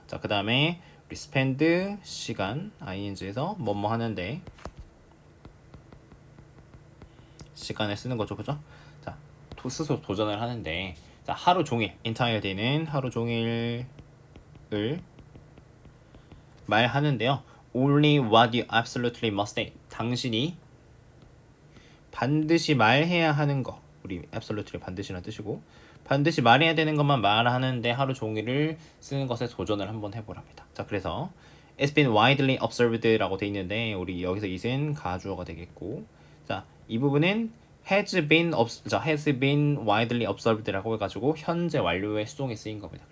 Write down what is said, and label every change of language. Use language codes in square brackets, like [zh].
[ko] 자, 그 다음에 우리 spend 시간, ing에서 뭐뭐 하는데 시간을 쓰는 거죠, 그죠? 자, 스스로 도전을 하는데, 자, 하루 종일, entire day는 하루 종일을 말하는데요. [en] Only what you absolutely must say. [ko] 당신이 반드시 말해야 하는 거. 우리 absolutely 반드시라는 뜻이고, 반드시 말해야 되는 것만 말하는데 하루 종일을 쓰는 것에 도전을 한번 해보랍니다. 자, 그래서 [en] It's been widely observed [ko] 라고 돼 있는데, 우리 여기서 it은 가주어가 되겠고, 자, 이 부분은 [en] has been widely observed [ko] 라고 해가지고 현재 완료의 수동에 쓰인 겁니다.